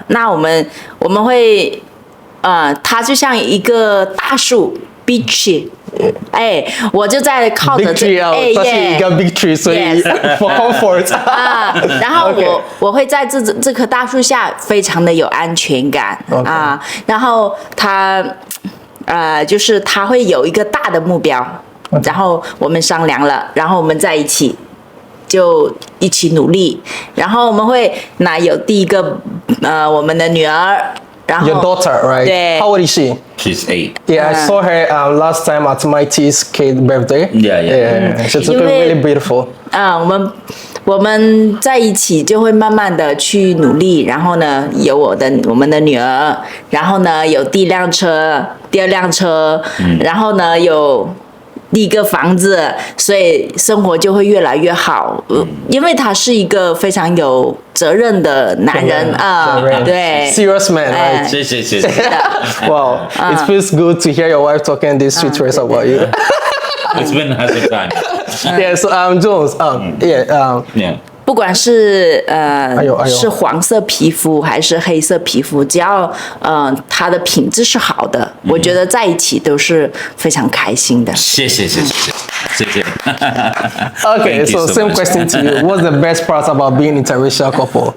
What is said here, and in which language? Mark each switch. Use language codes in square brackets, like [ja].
[zh] 那我们会，他就像一个大树 ， [en] big tree。 [zh] 我就在靠着这它是一个 [en] big tree， [zh] 所以 [en] for comfort [zh] 然后我会在这棵大树下非常的有安全感然后他就是他会有一个大的目标，然后我们商量了，然后我们在一起就一起努力，然后我们会有第一个我们的女儿。 [en] Your daughter, right? [zh] 对 [en] How old is she? She's 8. Yeah, I saw her last time at my T's kid birthday. Yeah. She's looking really beautiful. [zh] 我们在一起就会慢慢的去努力，然后呢，有我们的女儿，然后呢，有第一辆车，第2辆车，然后呢，有第一个房子，所以生活就会越来越好。因为他是一个非常有责任的男人对 [en] ，serious man, right? [zh] 谢谢。 [en] Wow, it feels good to hear your wife talking these sweet words about you. It's been a time. Yeah, so Jones, Yeah. [zh] 不管是是黄色皮肤还是黑色皮肤，只要他的品质是好的，我觉得在一起都是非常开心的。谢谢。 [en] Okay, so same question to you. What's the best part about being interracial couple?